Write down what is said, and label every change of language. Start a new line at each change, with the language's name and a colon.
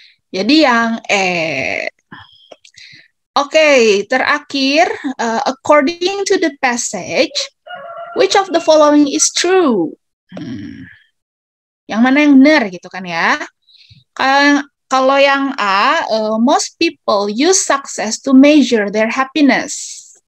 Indonesian: Jadi yang Oke, terakhir,
English: according to the passage, which of the following is true?
Indonesian: Yang mana yang benar gitu kan ya? Kalau yang A,
English: most people use success to measure their happiness.